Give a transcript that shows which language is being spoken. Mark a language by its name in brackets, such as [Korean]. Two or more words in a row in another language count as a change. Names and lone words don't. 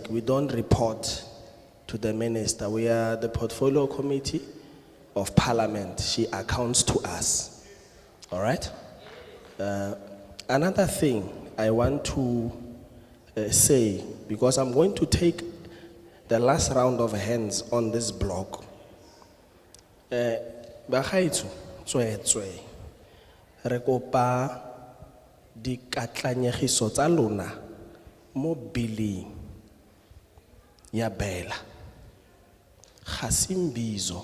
[English] We don't report to the minister. We are the portfolio committee of parliament. She accounts to us. All right? Another thing I want to say, because I'm going to take the last round of hands on this block. [Tswana] Bagaetsho, tswetswe. Re kopa dikatlanyegiso tsa lona mo billing ya BELA. Ga se mbizo.